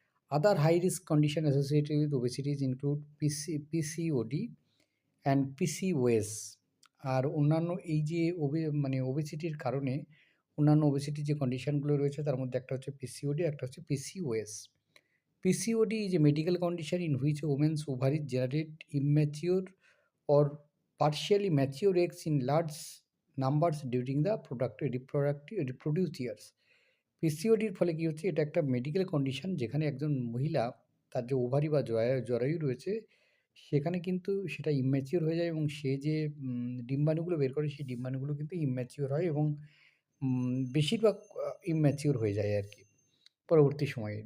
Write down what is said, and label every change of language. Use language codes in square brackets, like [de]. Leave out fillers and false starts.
[en] Other high risk condition associated with obesities include PCOD and PCOS. [bn] আর অন্যান্য এই যে ওবেসিটির কারণে অন্যান্য ওবেসিটির যে কন্ডিশনগুলো রয়েছে, তার মধ্যে একটা হচ্ছে পিসিওডি, একটা হচ্ছে PCOS. [en] PCOD is a medical condition in which women's ovaries generate immature or partially mature eggs in large numbers during the reproduced years. [bn] পিসিওডির ফলে কী হচ্ছে, এটা একটা মেডিকেল কন্ডিশন যেখানে একজন মহিলা, তার যে ওভারি বা জরায়ু রয়েছে, সেখানে কিন্তু সেটা ইম্যাচিওর হয়ে যায়, এবং সে যে ডিম্বাণুগুলো বের করে, সেই ডিম্বাণুগুলো কিন্তু ইম্যাচিওর হয়, এবং বেশিরভাগ ইম্যাচিওর হয়ে যায় আর কি পরবর্তী সময়ে।